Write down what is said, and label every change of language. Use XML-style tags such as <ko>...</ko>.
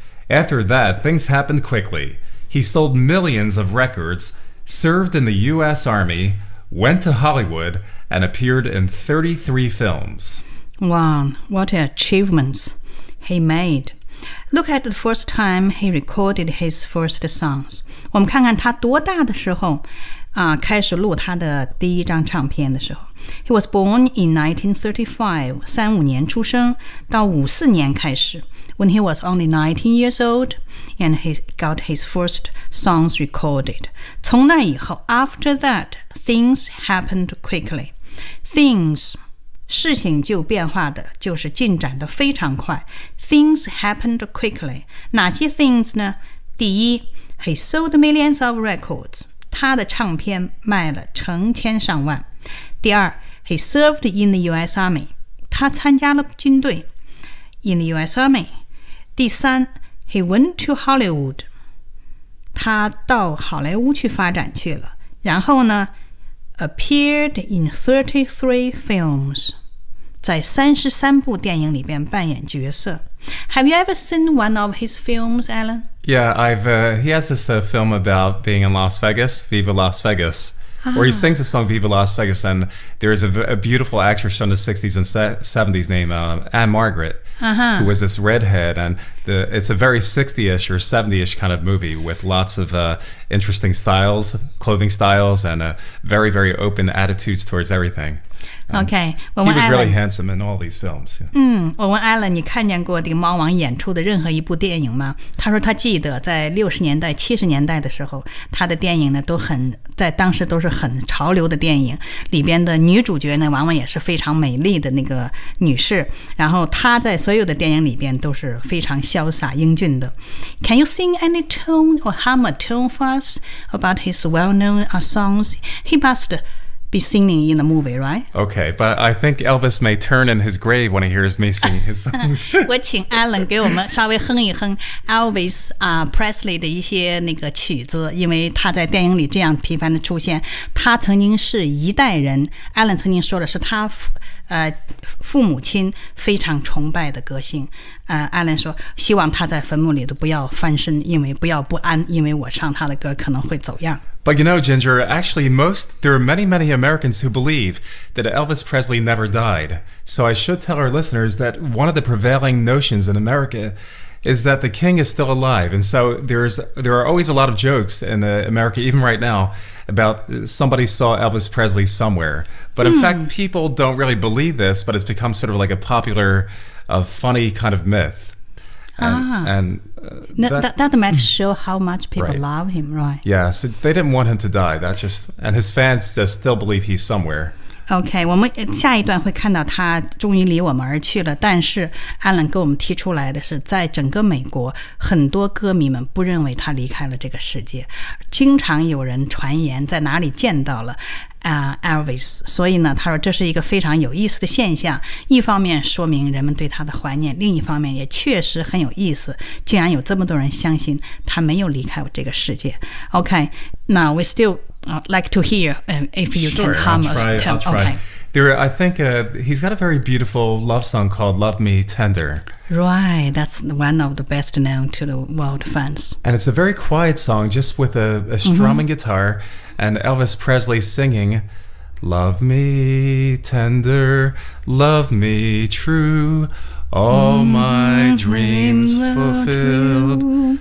<en>After that, things happened quickly. He sold millions of records, served in the U.S. Army, went to Hollywood, and appeared in 33 films. Wow, what achievements he made. Look at the first time he recorded his first songs.</en> <zh>我们看看他多大的时候开始录他的第一张唱片的时候。</zh> <en>He was born in 1935,</en> <zh>35年出生到54年开始。</zh> <en>When he was only 19 years old, and he got his first songs recorded.</en> <zh>从那以后</zh> <en>after that, things happened quickly. Things,</en> <zh>事情就变化的就是进展的非常快。</zh> <en>Things happened quickly.</en> <zh>哪些</zh> <en>things 呢？</en> <zh>第一，</zh> <en>he sold millions of records.</en> <zh>他的唱片卖了成千上万。第二，</zh> <en>he served in the US Army.</en> <zh>他参加了军队。</zh> <en>In the US Army.</en> <zh>第三</zh> <en>,he went to Hollywood.</en> <zh>他到好莱坞去发展去了。然后呢</zh> <en>,appeared in 33 films.</en> <zh>在33部电影里边扮演角色。</zh> <en>Have you ever seen one of his films, Alan? Yeah, he has this film about being in Las Vegas, Viva Las Vegas. Where he sings the song Viva Las Vegas, and there is a beautiful actress from the 60s and 70s named Anne Margaret, who was this redhead. And it's a very 60-ish or 70-ish kind of movie with lots of interesting styles, clothing styles, and very, very open attitudes towards everything. Okay. He was really handsome in all these films.</en> <zh>我问 Alan, 你看见过这个猫王演出的任何一部电影吗？他说他记得在60年代、70年代的时候，他的电影呢都很在当时都是很潮流的电影，里边的女主角呢往往也是非常美丽的那个女士，然后他在所有的电影里边都是非常潇洒英俊的。</zh> <en>Can you sing any tune or hum a tune for us about his well-known songs? He must... be singing in the movie, right? Okay, but I think Elvis may turn in his grave when he hears me sing his songs.</en> <zh>我请 Alan 给我们稍微哼一哼 Elvis Presley 的一些那个曲子，因为他在电影里这样频繁的出现。他曾经是一代人 ，Alan 曾经说的是他父母亲非常崇拜的歌星。 Alan 说希望他在坟墓里都不要翻身，因为不要不安，因为我唱他的歌可能会走样。</zh> <en>But you know, Ginger, actually there are many, many Americans who believe that Elvis Presley never died. So I should tell our listeners that one of the prevailing notions in America is that the king is still alive. And so there are always a lot of jokes in America, even right now, about somebody saw Elvis Presley somewhere. But in fact, people don't really believe this, but it's become sort of like a popular, funny kind of myth. That might show how much people love him, right? Yes, they didn't want him to die. That's just, and his fans just still believe he's somewhere.</en> <zh>Okay, 我们下一段会看到他终于离我们而去了。但是 Alan 给我们提出来的是，在整个美国，很多歌迷们不认为他离开了这个世界。经常有人传言在哪里见到了Elvis， 所以呢，他说这是一个非常有意思的现象。一方面说明人们对他的怀念，另一方面也确实很有意思，竟然有这么多人相信他没有离开这个世界。</zh> <en>Okay, now we still like to hear if you can hum us. Okay. I think he's got a very beautiful love song called Love Me Tender. Right, that's one of the best known to the world fans. And it's a very quiet song, just with a strumming guitar and Elvis Presley singing, Love me tender, love me true, all my dreams fulfilled.</en>